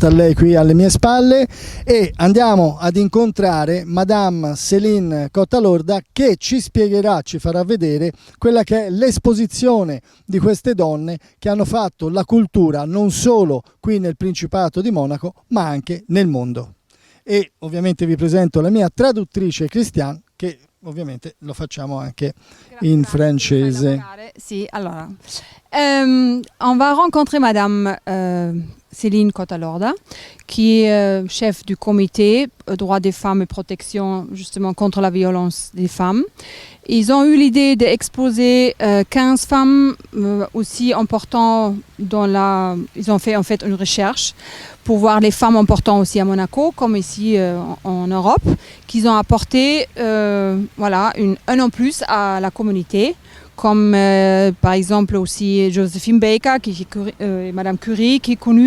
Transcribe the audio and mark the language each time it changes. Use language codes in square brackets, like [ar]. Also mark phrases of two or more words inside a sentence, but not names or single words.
[it] a lei qui alle mie spalle e andiamo ad incontrare Madame Céline Cottalorda che ci spiegherà, ci farà vedere quella che è l'esposizione di queste donne che hanno fatto la cultura non solo qui nel Principato di Monaco ma anche nel mondo. E ovviamente vi presento la mia traduttrice Christiane che ovviamente lo facciamo anche in francese. Sì, allora. [fr] On va rencontrer Madame Céline Cottalorda, qui est chef du comité droits des femmes et protection justement contre la violence des femmes. Ils ont eu l'idée d'exposer 15 femmes aussi importantes Ils ont fait en fait une recherche pour voir les femmes importantes aussi à Monaco, comme ici en Europe, qu'ils ont apporté voilà, un en plus à la communauté, comme par exemple aussi Josephine Baker, Madame Curie, qui est connue.